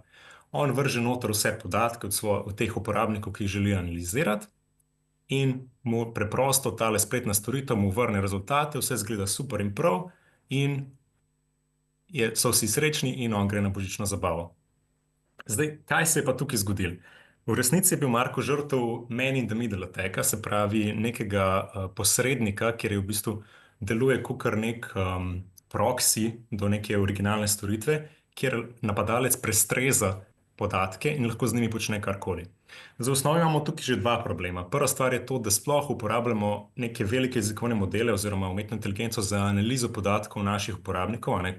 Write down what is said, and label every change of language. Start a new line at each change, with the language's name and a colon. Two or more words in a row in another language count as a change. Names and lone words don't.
Slovenian: On vrže noter vse podatke od teh uporabnikov, ki jih želi analizirati, in mu preprosto tale spletna storitev mu vrne rezultate, vse zgleda super in prav, in so vsi srečni in on gre na božično zabavo. Zdaj, kaj se je pa tukaj zgodilo? V resnici je bil Marko žrtev
English: man in the middle
Slovenian: attacka, se pravi nekega posrednika, kjer je v bistvu deluje kakor nek proxy do neke originalne storitve, kjer napadalec prestreza podatke in lahko z njimi počne karkoli. Za osnovi imamo tukaj že dva problema. Prva stvar je to, da sploh uporabljamo neke velike jezikovne modele oziroma umetno inteligenco za analizo podatkov naših uporabnikov, ne?